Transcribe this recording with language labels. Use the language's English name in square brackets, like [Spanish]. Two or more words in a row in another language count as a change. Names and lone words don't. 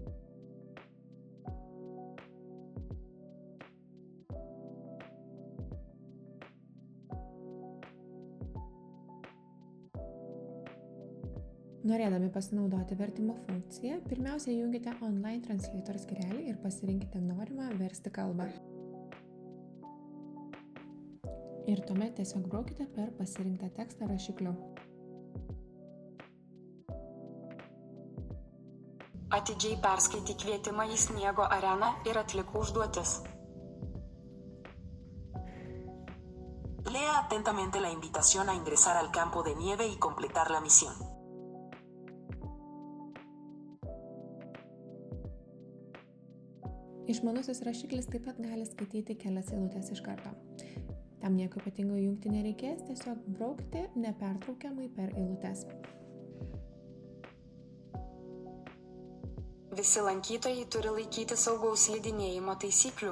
[Lithuanian] Norėdami pasinaudoti vertimo funkciją, pirmiausia įjungite Online Translator skyrelį ir pasirinkite norimą versti kalbą. Ir tuomet tiesiog braukite per pasirinktą tekstą rašikliu. Atidžiai perskaityk kvietimą į sniego areną ir atlik užduotis. [Spanish] Lea atentamente la invitación a ingresar al campo de nieve y completar la misión. [Lithuanian] Išmanusis rašiklis taip pat gali skaityti kelias eilutes iš karto. Tam nieko ypatingo jungti nereikės, tiesiog braukti nepertraukiamai per eilutes. Visi lankytojai turi laikyti saugaus slidinėjimo taisyklių.